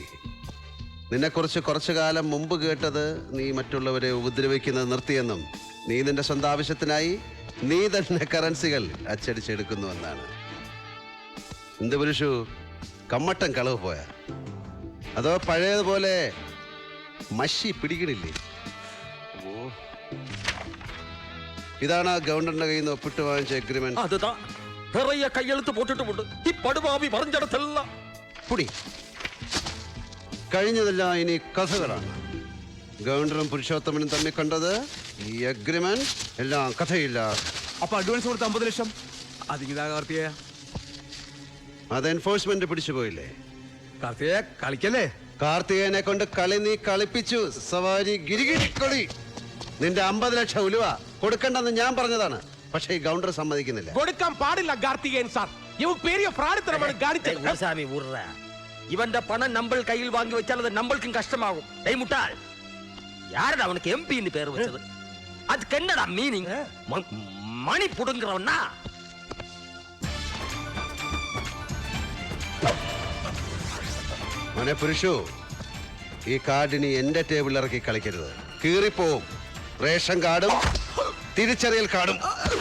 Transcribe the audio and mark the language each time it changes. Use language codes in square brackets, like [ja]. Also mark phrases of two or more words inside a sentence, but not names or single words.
[ml] നിന്നെക്കുറിച്ച് കുറച്ചു കാലം മുമ്പ് കേട്ടത് നീ മറ്റുള്ളവരെ ഉപദ്രവിക്കുന്നത് നിർത്തിയെന്നും നീ നിന്റെ സ്വന്തം ആവശ്യത്തിനായി നീ തന്നെ കറൻസികൾ അച്ചടിച്ചെടുക്കുന്നുവെന്നാണ്. എന്ത് പുരുഷു, കമ്മട്ടം കളവ് പോയ അതോ പഴയതുപോലെ മഷി പിടിക്കണില്ലേ? ഇതാണ് ഗവർണറിന്റെ കയ്യിൽ നിന്ന് ഒപ്പിട്ട് വാങ്ങിച്ച എഗ്രിമെന്റ്. [ta] அதுதான் நிறைய கையெழுத்து போட்டுட்டு [ml] ഈ പടുപാവി പറഞ്ഞിടത്തല്ല പുടി. കഴിഞ്ഞതെല്ലാം ഇനി കഥകളാണ്. ഗവർണറും പുരുഷോത്തമനും തമ്മിൽ കണ്ടത് ഈ അഗ്രിമെന്റ് എല്ലാം കഥയില്ല. അപ്പൊ അഡ്വാൻസ് കൊടുത്ത 50 ലക്ഷം അതിങ്ങിതാ കാർത്തികേ. അത് എൻഫോഴ്സ്മെന്റ് പിടിച്ചു പോയില്ലേ? കാർത്തികേ കളിക്കല്ലേ? കാർത്തികേയനെ കൊണ്ട് കളി നീ കളിപ്പിച്ചു. സവാരി ഗിരിഗിരിക്കൊളി. നിന്റെ 50 ലക്ഷം ഉലുവ കൊടുക്കണ്ടെന്ന് ഞാൻ പറഞ്ഞതാണ്. പക്ഷേ ഈ ഗവർണർ സമ്മതിക്കുന്നില്ല. കൊടുക്കാൻ പാടില്ല കാർത്തികേയൻ സാർ. ഇവൻ പെരിയ ഫ്രാഡിത്തരമാണ് കാണിച്ചത്. [ta] சாமி உர்ற இவன்ட பணம் நம்ம கையில் வாங்கி வச்சால் அது நம்மளுக்கும் கஷ்டமாகும். டேய் முட்டாள், யாரடா அவனுக்கு எம்பின்னு பேர் வச்சது? அதுக்கு என்னடா மீனிங்? மணி புடுங்குறவனா? [ml] മോനെ പുരുഷു, ഈ കാർഡിനി എന്റെ ടേബിളിൽ ഇറക്കി കളിക്കരുത്. കീറിപ്പോവും. റേഷൻ കാർഡും തിരിച്ചറിയൽ കാർഡും.